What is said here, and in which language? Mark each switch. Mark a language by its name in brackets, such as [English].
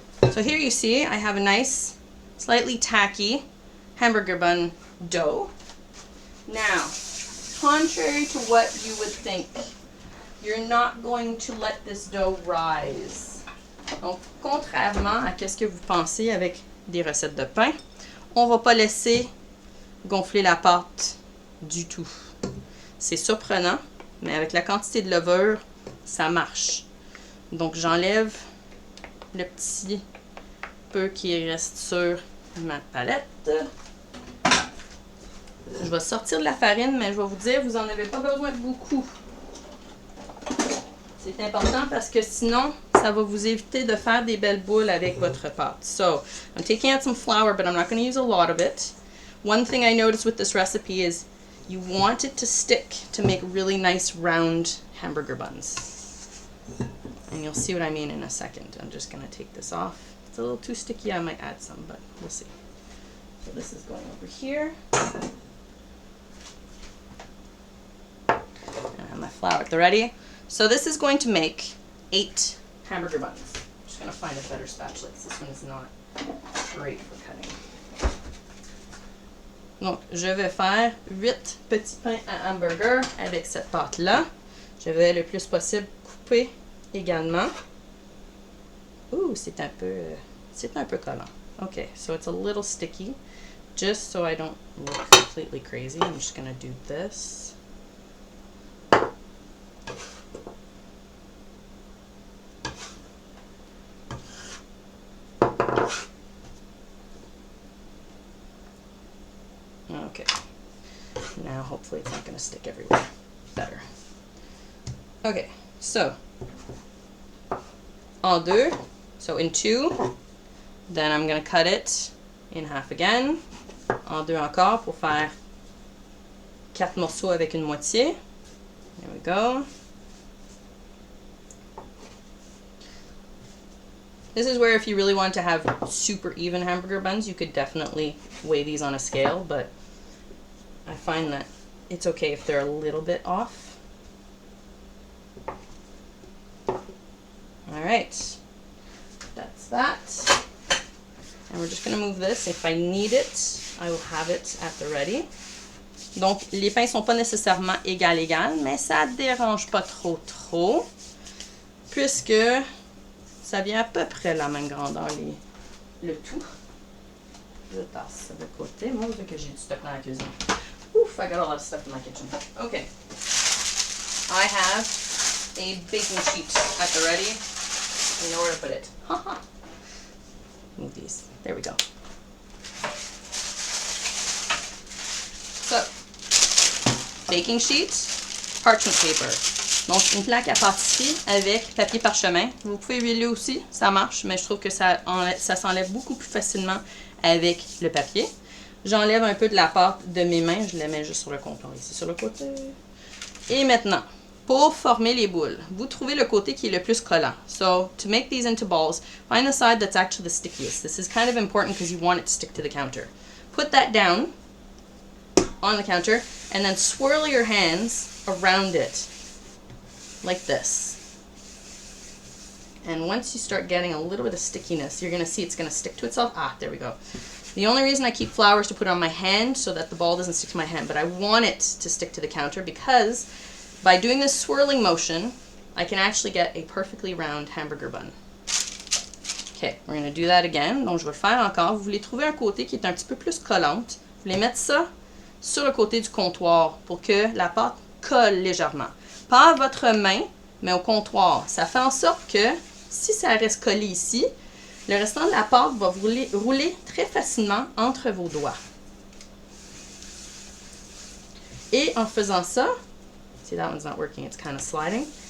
[English] So here you see I have a nice, slightly tacky hamburger bun dough. Now, contrary to what you would think, you're not going to let this dough rise. [French] Donc, contrairement à ce que vous pensez avec des recettes de pain, on ne va pas laisser gonfler la pâte du tout. C'est surprenant, mais avec la quantité de levure, ça marche. Donc j'enlève le petit peu qui reste sur ma palette. Je vais sortir de la farine, mais je vais vous dire, vous n'en avez pas besoin de beaucoup. C'est important parce que sinon, ça va vous éviter de faire des belles boules avec votre pâte. [English] So, I'm taking out some flour, but I'm not going to use a lot of it. One thing I noticed with this recipe is you want it to stick to make really nice round hamburger buns. And you'll see what I mean in a second. I'm just going to take this off. It's a little too sticky. I might add some, but we'll see. So this is going over here. And I have my flour at the ready. So this is going to make 8 hamburger buns. I'm just going to find a better spatula because this one is not great for cutting. [French] Donc, je vais faire 8 petits pains à hamburger avec cette pâte-là. Je vais le plus possible couper également. Ooh, c'est un peu collant. [English] Okay, so it's a little sticky. Just so I don't look completely crazy, I'm just going to do this. Okay, now hopefully it's not going to stick everywhere. Better. Okay, so [French] en deux, [English] so in 2, Then I'm going to cut it in half again. [French] En deux encore pour faire 4 morceaux avec une moitié. [English] There we go. This is where if you really want to have super even hamburger buns, you could definitely weigh these on a scale, but I find that it's okay if they're a little bit off. All right, that's that. And we're just going to move this. If I need it, I will have it at the ready. [French] Donc, les pains ne sont pas nécessairement égal, mais ça ne dérange pas trop, puisque ça vient à peu près la même grandeur, le tout. Je tasse ça de côté. Moi, vu que j'ai du stock dans la cuisine. [English] Oof, I got a lot of stuff in my kitchen. Okay. I have a baking sheet at the ready. You know where to put it. Move these. There we go. So, baking sheet, parchment paper. [French] Donc, une plaque à pâtisserie avec papier parchemin. Vous pouvez huiler aussi, ça marche, mais je trouve que ça s'enlève beaucoup plus facilement avec le papier. J'enlève un peu de la pâte de mes mains, je la mets juste sur le comptoir ici, sur le côté. Et maintenant, pour former les boules, vous trouvez le côté qui est le plus collant. [English] So, to make these into balls, find the side that's actually the stickiest. This is kind of important because you want it to stick to the counter. Put that down on the counter and then swirl your hands around it like this. And once you start getting a little bit of stickiness, you're going to see it's going to stick to itself. Ah, there we go. The only reason I keep flour is to put it on my hand so that the ball doesn't stick to my hand, but I want it to stick to the counter because by doing this swirling motion, I can actually get a perfectly round hamburger bun. Okay, we're going to do that again. [French] Donc, je vais le faire encore. Vous voulez trouver un côté qui est un petit peu plus collante. Vous voulez mettre ça sur le côté du comptoir pour que la pâte colle légèrement. Pas à votre main, mais au comptoir. Ça fait en sorte que si ça reste collé ici, le restant de la pâte va rouler très facilement entre vos doigts. Et en faisant ça, [English] see that one's not working, it's kind of sliding.